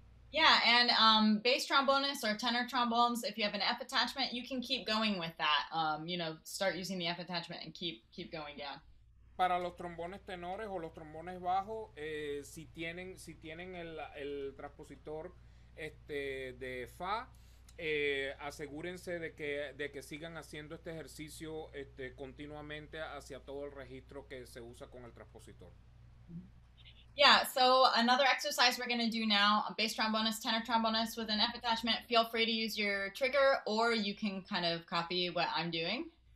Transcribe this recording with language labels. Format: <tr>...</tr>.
<en>Yeah, and bass trombonists or tenor trombones, if you have an F attachment, you can keep going with that. You know, start using the F attachment and keep going down.</en> <es>Para los trombones tenores o los trombones bajos, si tienen el transpositor de Fa, asegúrense de que sigan haciendo este ejercicio continuamente hacia todo el registro que se usa con el transpositor.</es> <en>Yeah, so another exercise we're going to do now, bass trombonist, tenor trombonist with an F attachment, feel free to use your trigger or you can kind of copy what I'm doing.</en>